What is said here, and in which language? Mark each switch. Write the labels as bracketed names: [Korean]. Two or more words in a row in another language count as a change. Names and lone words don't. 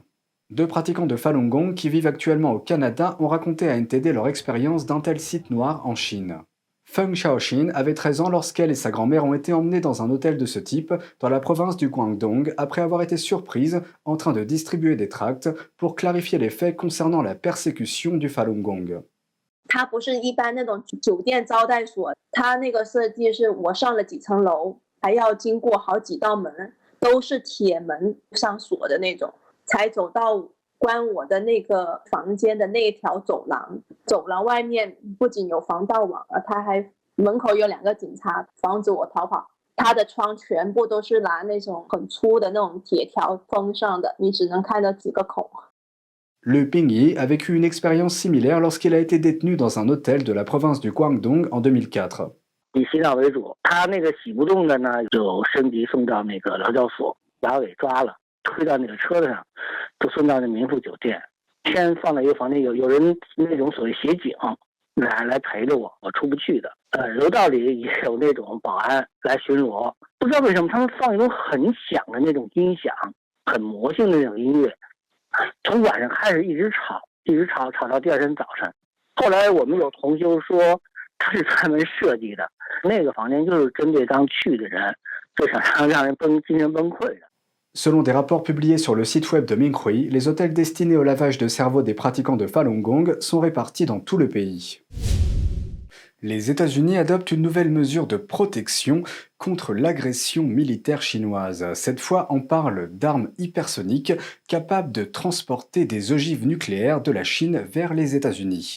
[French] 2 pratiquants de Falun Gong qui vivent actuellement au Canada ont raconté à NTD leur expérience d'un tel site noir en Chine. Feng Xiaoxin avait 13 ans lorsqu'elle et sa grand-mère ont été emmenées dans un hôtel de ce type dans la province du Guangdong après avoir été surprises en train de distribuer des tracts pour clarifier les faits concernant la persécution du Falun Gong. [Chinese] 它不是一般那种酒店招待所，它那个设计是我上了几层楼，还要经过好几道门，都是铁门上锁的那种，才走到关我的那个房间的那一条走廊。走廊外面不仅有防盗网，它还门口有2个警察防止我逃跑。它的窗全部都是拿那种很粗的那种铁条封上的，你只能看到几个孔。 [French] Le Pingyi a vécu une expérience similaire lorsqu'il a été détenu dans un hôtel de la province du Guangdong en 2004. [Chinese] 以洗澡为主，他那个洗不动的呢，就升级送到那个劳教所，把我给抓了，推到那个车子上，就送到那民宿酒店，先放在一个房间，有人那种所谓协警来陪着我，我出不去的。楼道里也有那种保安来巡逻，不知道为什么他们放一种很响的那种音响，很魔性的那种音乐。从晚上开始一直吵到第二天早晨。后来我们有同修说，他是专门设计的，那个房间就是针对刚去的人，就想让人精神崩溃的。 [French] Selon des rapports publiés sur le site web de Minghui, les hôtels destinés au lavage de cerveau des pratiquants de Falun Gong sont répartis dans tout le pays. Les États-Unis adoptent une nouvelle mesure de protection contre l'agression militaire chinoise. Cette fois, on parle d'armes hypersoniques capables de transporter des ogives nucléaires de la Chine vers les États-Unis.